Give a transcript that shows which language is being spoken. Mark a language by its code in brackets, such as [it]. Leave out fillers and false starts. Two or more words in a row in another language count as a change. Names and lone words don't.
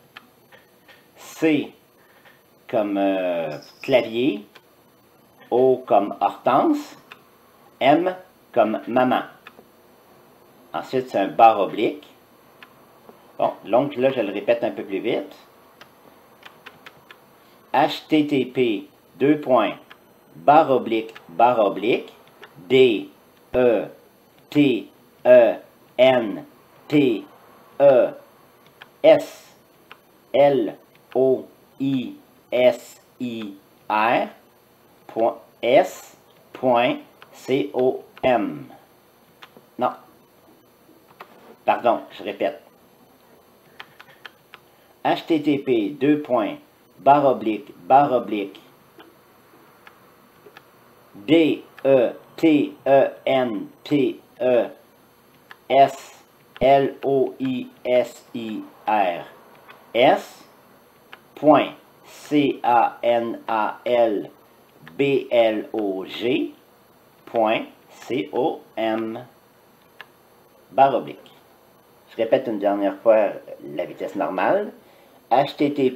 [fr] C comme clavier, O comme Hortense, M comme maman. Ensuite, c'est un barre oblique. Bon, donc là, je le répète un peu plus vite. HTTP, D, E, T, E, N, T, E, S, L, O, I, S, I, R, S.com. Non. Pardon, je répète. HTTP, D, E, T, E, N, T, E, S, L, O, I, S, I, R, S, point, C-A-N-A-L, B-L-O-G, point, C-O-M, barre oblique. Je répète une dernière fois la vitesse normale.